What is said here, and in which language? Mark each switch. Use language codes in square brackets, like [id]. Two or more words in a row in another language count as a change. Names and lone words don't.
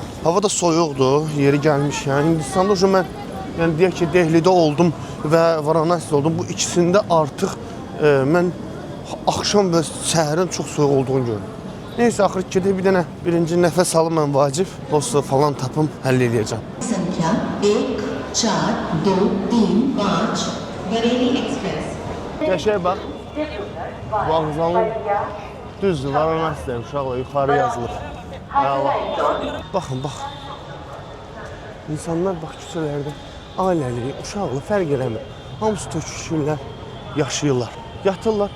[az] Hava da soyuqdur, yeri gəlmiş, yəni Hindistanda mən, yəni deyək ki, Dehlidə oldum və varanasidə oldum. Bu ikisində artıq mən axşam və səhərin çox soyuq olduğunu gördüm. Neyse, axır gedib bir dənə birinci nəfəs alım mən vacib, dostu falan tapım, həll edəcəm. [hi] संख्या 1 4 2 3 5 बरेली एक्सप्रेस [az] Qəşəng bax, vağzalın düzdür, varanasidir, uşaqlar, yuxarı yazılır. Baxın, bax, İnsanlar bax küçələrdə ailəli, uşaqlı fərq eləmir. Hamısı töküşürlər, yaşayırlar, yatırlar.